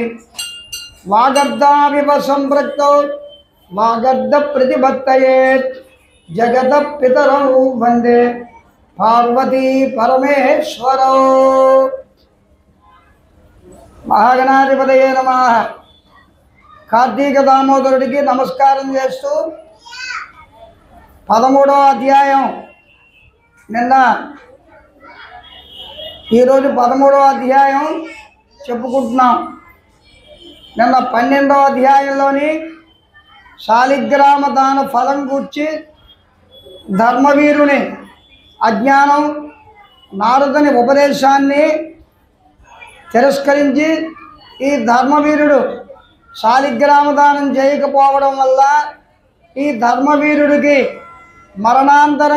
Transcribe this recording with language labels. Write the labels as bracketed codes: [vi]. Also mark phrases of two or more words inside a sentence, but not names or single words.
[sa] वागर्धाविव सम्पृक्तौ वागर्धप्रतिपत्तये जगतः पितरौ वन्दे पार्वती परमेश्वरौ। महागणाधिपतये नमः। [te] కార్తీక దామోదరుడికి నమస్కారం చేస్తూ 13వ అధ్యాయం నిన్న ఈరోజు 13వ అధ్యాయం చెప్పుకుంటున్నాం. నిన్న 12వ అధ్యాయంలోని శాలిగ్రామ దాన ఫలం గూర్చి ధర్మవీరుని అజ్ఞానం నారదుని ఉపదేశాన్ని తిరస్కరించి ఈ ధర్మవీరుడు శాలిగ్రామ దానం చేయకపోవడం వల్ల ఈ ధర్మవీరుడికి మరణాంతరం